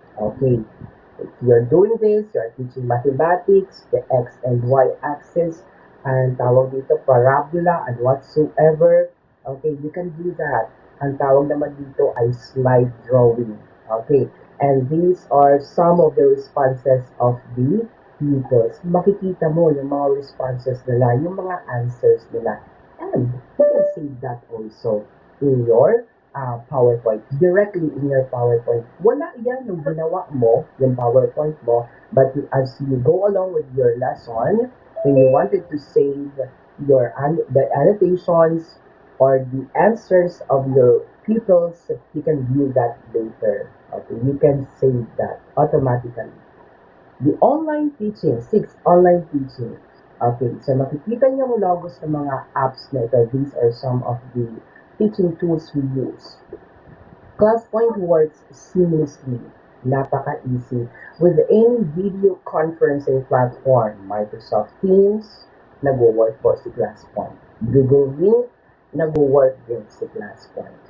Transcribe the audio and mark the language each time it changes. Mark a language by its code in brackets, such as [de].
[en] Okay, if you're doing this, you're teaching mathematics, the X and Y axis, and tawag dito parabola and whatsoever. Okay, you can do that. [tl] Ang tawag naman dito ay slide drawing. [en] Okay, and these are some of the responses of the [tl] pupils, makikita mo yung mga responses nila, yung mga answers nila. [en] And you can save that also in your PowerPoint, directly in your PowerPoint. [tl] Wala yan yung ginawa mo, yung PowerPoint mo, [en] but as you go along with your lesson, when you wanted to save the annotations or the answers of your pupils, you can view that later. Okay, you can save that automatically. The online teaching, 6 online teaching. [tl] Okay, so makikita niyo ang logos ng mga apps na ito. [en] These are some of the teaching tools we use. Classpoint works seamlessly, napaka-easy, with any video conferencing platform. [tl] Microsoft Teams, nag-work po si Classpoint. Google Meet, nag-work din si Classpoint.